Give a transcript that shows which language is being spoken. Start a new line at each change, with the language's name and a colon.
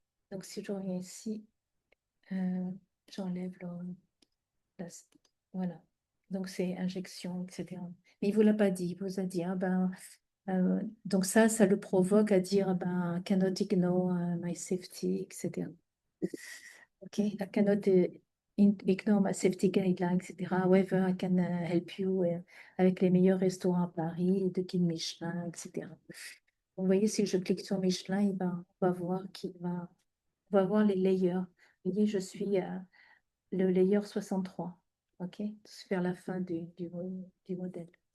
French: Donc si je reviens ici, euh, j'enlève la- voilà. Donc c'est injection, etc. Mais il ne vous l'a pas dit, il vous a dit, ah ben, donc ça le provoque à dire, ah ben,
English: cannot ignore my safety,
French: etc.
English: OK, I cannot ignore my safety guidelines, etc. However, I can help you
French: avec les meilleurs restaurants à Paris, de guide Michelin, etc. Vous voyez, si je clique sur Michelin, on va voir on va voir les layers. Vous voyez, je suis le layer 63. OK, c'est vers la fin du modèle.